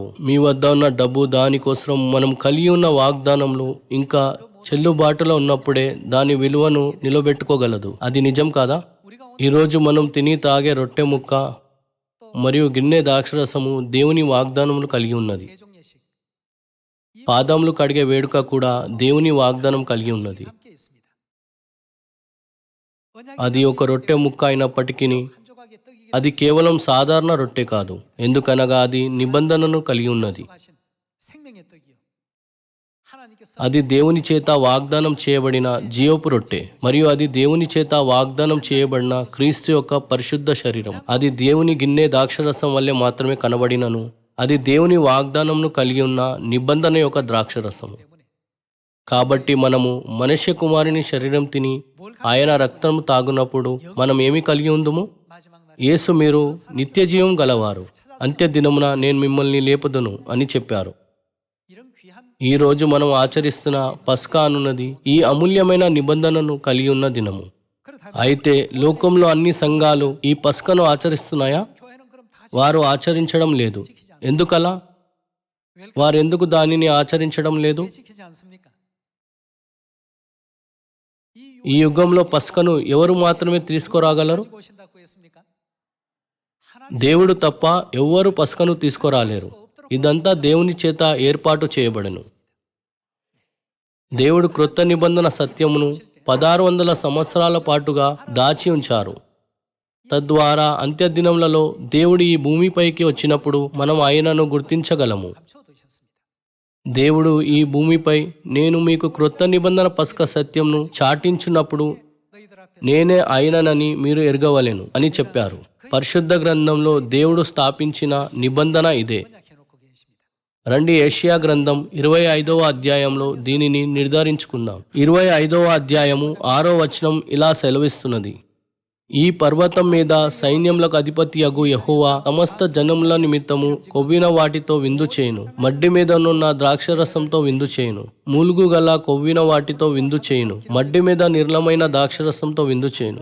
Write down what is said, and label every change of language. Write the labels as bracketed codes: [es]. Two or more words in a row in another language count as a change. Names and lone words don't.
[te] మీ వద్ద ఉన్న డబ్బు దానికోసం మనం కలిగి ఉన్న వాగ్దానములు ఇంకా చెల్లుబాటులో ఉన్నప్పుడే దాని విలువను నిలబెట్టుకోగలదు. అది నిజం కాదా? [ko] 우리가 [te] ఈరోజు మనం తిని తాగే రొట్టె ముక్క మరియు గిన్నె ద్రాక్షరసము దేవుని వాగ్దానములు కలిగి ఉన్నది. [ko] 세종 예식 [te] పాదములు కడిగే వేడుక కూడా దేవుని వాగ్దానం కలిగి ఉన్నది. [ko] 함께 있습니다. 언약이 [te] అది ఒక రొట్టె ముక్క అయినప్పటికీ [ko] 한 조각의 떡이기 [te] అది కేవలం సాధారణ రొట్టె కాదు, ఎందుకనగా అది నిబంధనను కలిగి ఉన్నది. [ko] 하신 생명의 떡이요. 하나님께서 [te] అది దేవుని చేత వాగ్దానం చేయబడిన జీవపు రొట్టె, మరియు అది దేవుని చేత వాగ్దానం చేయబడిన క్రీస్తు యొక్క పరిశుద్ధ శరీరం. అది దేవుని గిన్నె ద్రాక్షరసం వల్లే మాత్రమే కనబడినను అది దేవుని వాగ్దానంను కలిగి ఉన్న నిబంధన యొక్క ద్రాక్షరసము. [ko] 때문에 [te] కాబట్టి మనము మనుష్య కుమారుని శరీరం తిని ఆయన రక్తం తాగునప్పుడు మనం ఏమి కలిగి ఉందుము? [ko] 마지막 날 [te] యేసు మీరు నిత్య జీవం గలవారు, అంత్య దినమున నేను మిమ్మల్ని లేపుదును అని చెప్పారు. [ko] 이런 귀한 [te] ఈ రోజు మనం ఆచరిస్తున్న పస్కా అనున్నది ఈ అమూల్యమైన నిబంధనను కలిగి ఉన్న దినము. [ko] 그렇다면 [te] అయితే లోకంలో అన్ని సంఘాలు ఈ పస్కను ఆచరిస్తున్నాయా? [ko] 교회는 그럼 다 [te] వారు ఆచరించడం లేదు. ఎందుకలా? వారెందుకు దానిని ఆచరించడం లేదు? [ko] 지키지 않습니까? [te] ఈ యుగంలో పస్కను ఎవరు మాత్రమే తీసుకురాగలరు? [ko] 가지고 오신다고 했습니까? 하나님 [te] దేవుడు తప్ప ఎవ్వరు పస్కను తీసుకురాలేరు. ఇదంతా దేవుని చేత ఏర్పాటు చేయబడెను. దేవుడు క్రొత్త నిబంధన సత్యమును 1600 సంవత్సరాల పాటుగా దాచి ఉంచారు. తద్వారా అంత్యదినములలో దేవుడు ఈ భూమిపైకి వచ్చినప్పుడు మనం ఆయనను గుర్తించగలము. [ko] 감춰두셨습니다. [te] దేవుడు ఈ భూమిపై నేను మీకు క్రొత్త నిబంధన పస్క సత్యంను చాటించున్నప్పుడు [ko] 너희들 앞에 [te] నేనే ఆయననని మీరు ఎరగవలెను అని చెప్పారు. పరిశుద్ధ గ్రంథంలో దేవుడు స్థాపించిన నిబంధన ఇదే. [ko] 언약해놓고 계십니다. [te] రండి యెషయా గ్రంథం 25వ అధ్యాయంలో దీనిని నిర్ధారించుకుందాం. 25వ అధ్యాయము 6వ వచనం ఇలా సెలవిస్తున్నది: ఈ పర్వతం మీద సైన్యములకు అధిపతి అగు యెహోవా సమస్త జనముల నిమిత్తము కొవ్విన వాటితో విందు చేయును, మడ్డి మీదనున్న ద్రాక్షరసంతో విందు చేయును, మూలుగు గల కొవ్విన వాటితో విందు చేయును, మడ్డి మీద నిర్మలమైన ద్రాక్షరసంతో విందు చేయును.